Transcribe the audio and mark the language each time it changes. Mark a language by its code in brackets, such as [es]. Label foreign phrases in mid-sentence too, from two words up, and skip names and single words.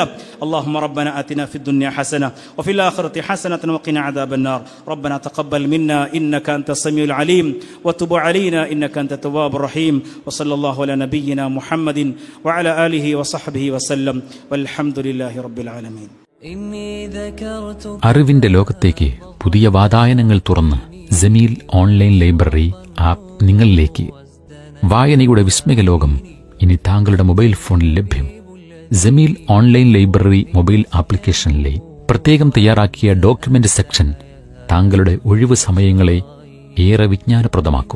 [ar] اللهم ربنا آتنا في الدنيا حسنة وفي الآخرة حسنة وقنا عذاب النار. ربنا تقبل منا إنك أنت السميع العليم وتب علينا إنك أنت التواب الرحيم. وصلى الله على نبينا محمد وعلى آله وصحبه وسلم والحمد لله رب العالمين. [ml] അറിവിന്റെ ലോകത്തേക്ക് പുതിയ വാതായനങ്ങൾ തുറന്ന് ജമീൽ [en] online library app [ml] നിങ്ങളിലേക്ക്. വായനയുടെ വിസ്മയ ലോകം ഇനി താങ്കളുടെ [en] mobile phone [ml] ലഭ്യം. ജമീൽ [en] online library mobile application [ml] പ്രത്യേകം തയ്യാറാക്കിയ [en] document section [ml] താങ്കളുടെ ഒഴിവു സമയങ്ങളെ ഏറെ വിജ്ഞാനപ്രദമാക്കും.